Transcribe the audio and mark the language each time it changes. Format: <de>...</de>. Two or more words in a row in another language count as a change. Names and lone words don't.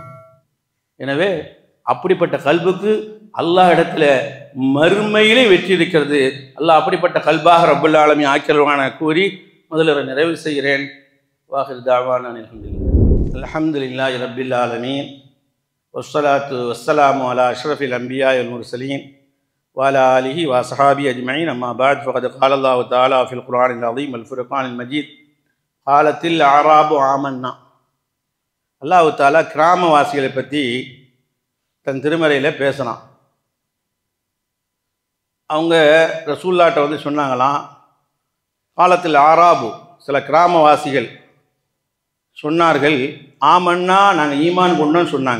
<ta>எனவே அப்படிப்பட்ட கல்புக்கு அல்லாஹ் இடத்துல மறுமையிலே வெற்றி இருக்கிறது. அல்லாஹ் அப்படிப்பட்ட கல்பாக</ta> <ar>رب العالمين</ar> <ta>ஆக்கிரவான கூறி முதல்ல நிறைவு செய்கிறேன்.</ta> <ar>وآخر دعوانا الحمد لله رب العالمين والصلاة والسلام على أشرف الأنبياء والمرسلين وعلى آله وأصحابه أجمعين أما بعد فقد قال الله تعالى في القرآن العظيم والفرقان المجيد قالت الأعراب آمنا. الله تعالى</ar> <ta>கிராமவாசிகளை பற்றி தன் திருமறையில் பேசினான். அவங்க ரசூல்லாட்ட வந்து சொன்னாங்களாம், காலத்தில் ஆராபு சில கிராமவாசிகள் சொன்னார்கள், ஆமன்னா நாங்கள் ஈமான் கொண்டோன்னு சொன்னாங்க.</ta>